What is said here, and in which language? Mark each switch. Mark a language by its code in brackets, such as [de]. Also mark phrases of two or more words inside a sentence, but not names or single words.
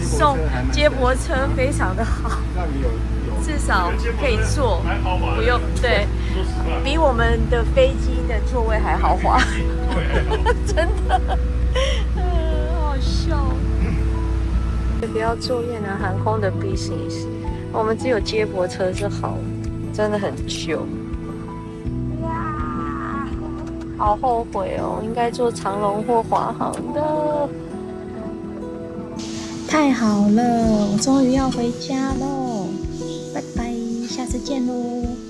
[zh] 送接駁車非常的好，讓你有至少可以坐，不用對，比我們的飛機的座位還豪華，真的，好笑。不要坐越南航空的 business。我們只有接駁車是好，真的很舊。呀，好後悔哦，應該坐長榮或華航的。太好了，我終於要回家嘍！拜拜，下次見嘍。